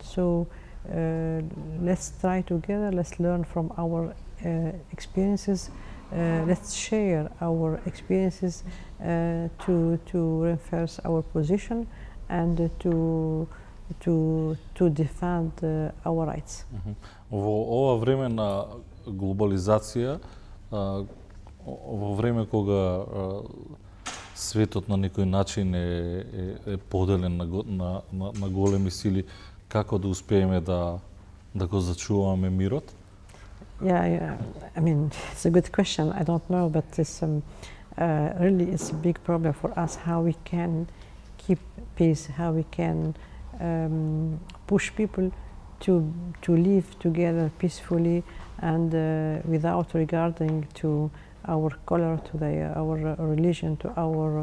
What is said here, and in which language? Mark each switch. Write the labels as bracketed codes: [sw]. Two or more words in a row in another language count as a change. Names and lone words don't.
[en] So let's try together, let's learn from our experiences, let's share our experiences to reinforce our position and to defend our rights. [mk] Во ова време на глобализација, во време кога светот на некој начин е поделен на големи сили, како да успееме да го зачуваме мирот? [en] Yeah, I mean, it's a good question. I don't know, but it's really it's a big problem for us how we can keep peace, how we can push people to live together peacefully and without regarding to our color, to our religion, to our.